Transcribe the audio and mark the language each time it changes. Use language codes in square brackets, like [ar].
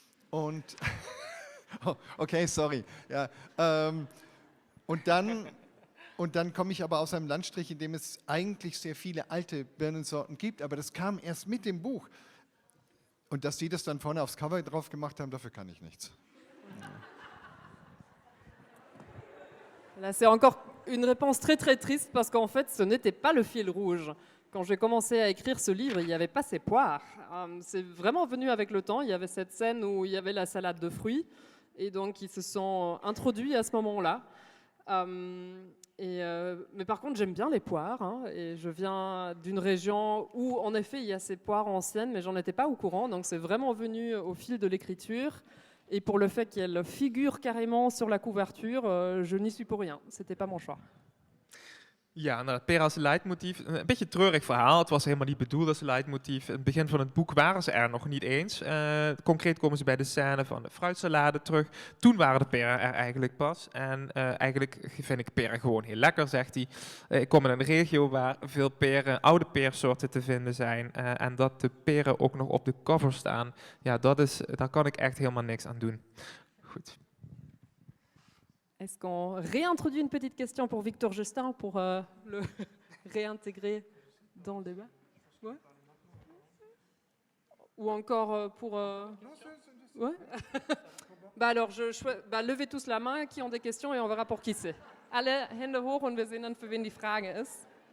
[de] Und, okay, sorry. Ja, und dann komme ich aber aus einem Landstrich, in dem es eigentlich sehr viele alte Birnensorten gibt. Aber das kam erst mit dem Buch. Und dass die das dann vorne aufs Cover drauf gemacht haben, dafür kann ich nichts. [fr] Là, c'est encore une réponse très très triste parce qu'en fait, ce n'était pas le fil rouge. Quand j'ai commencé à écrire ce livre, il n'y avait pas ces poires. C'est vraiment venu avec le temps. Il y avait cette scène où il y avait la salade de fruits et donc ils se sont introduits à ce moment-là. Mais par contre, j'aime bien les poires et je viens d'une région où en effet il y a ces poires anciennes, mais j'en étais pas au courant. Donc c'est vraiment venu au fil de l'écriture. Et pour le fait qu'elle figure carrément sur la couverture, je n'y suis pour rien. C'était pas mon choix. [nl] Ja, nou, peren als leidmotief. Een beetje een treurig verhaal. Het was helemaal niet bedoeld als leidmotief. In het begin van het boek waren ze er nog niet eens. Concreet komen ze bij de scène van de fruitsalade terug. Toen waren de peren er eigenlijk pas. En eigenlijk vind ik peren gewoon heel lekker, zegt hij. Ik kom in een regio waar veel peren, oude peersoorten te vinden zijn. En dat de peren ook nog op de cover staan. Ja, daar kan ik echt helemaal niks aan doen. Goed. [fr] Est-ce qu'on réintroduit une petite question pour Victor Justin pour le réintégrer dans le débat? Ouais. Ou encore pour... Ouais. Bah alors, levez tous la main qui ont des questions et on verra pour qui c'est. [de] Alle Hände hoch und wir sehen dann, für wen die Frage ist.